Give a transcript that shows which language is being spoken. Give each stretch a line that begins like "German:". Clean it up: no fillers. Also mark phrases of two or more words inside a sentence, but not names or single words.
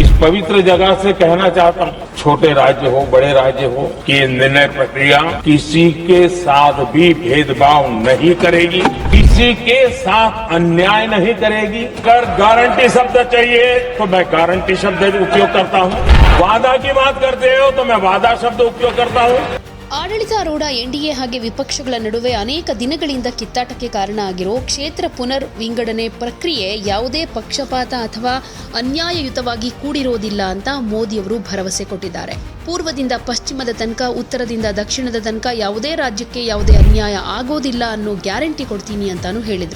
Hindi: इस पवित्र जगह से कहना चाहता हूँ, छोटे राज्य हो बड़े राज्य हो, कि ये निर्णय प्रक्रिया किसी के साथ भी भेदभाव नहीं करेगी, किसी के साथ अन्याय नहीं करेगी। अगर गारंटी शब्द चाहिए तो मैं गारंटी शब्द उपयोग करता हूँ, वादा की बात करते हो तो मैं वादा शब्द उपयोग करता हूँ।
Kannada: ಆಡಳಿತಾರೂಢ ಎನ್ಡಿಎ ಹಾಗೆ ವಿಪಕ್ಷಗಳ ನಡುವೆ ಅನೇಕ ದಿನಗಳಿಂದ ಕಿತ್ತಾಟಕ್ಕೆ ಕಾರಣ ಆಗಿರೋ ಕ್ಷೇತ್ರ ಪುನರ್ ವಿಂಗಡಣೆ ಪ್ರಕ್ರಿಯೆ ಯಾವುದೇ ಪಕ್ಷಪಾತ ಅಥವಾ ಅನ್ಯಾಯಯುತವಾಗಿ ಕೂಡಿರೋದಿಲ್ಲ ಅಂತ ಮೋದಿಯವರು ಭರವಸೆ ಕೊಟ್ಟಿದ್ದಾರೆ. ಪೂರ್ವದಿಂದ ಪಶ್ಚಿಮದ ತನಕ, ಉತ್ತರದಿಂದ ದಕ್ಷಿಣದ ತನಕ ಯಾವುದೇ ರಾಜ್ಯಕ್ಕೆ ಯಾವುದೇ ಅನ್ಯಾಯ ಆಗೋದಿಲ್ಲ ಅನ್ನೋ ಗ್ಯಾರಂಟಿ ಕೊಡ್ತೀನಿ ಅಂತಾನೂ ಹೇಳಿದ್ರು.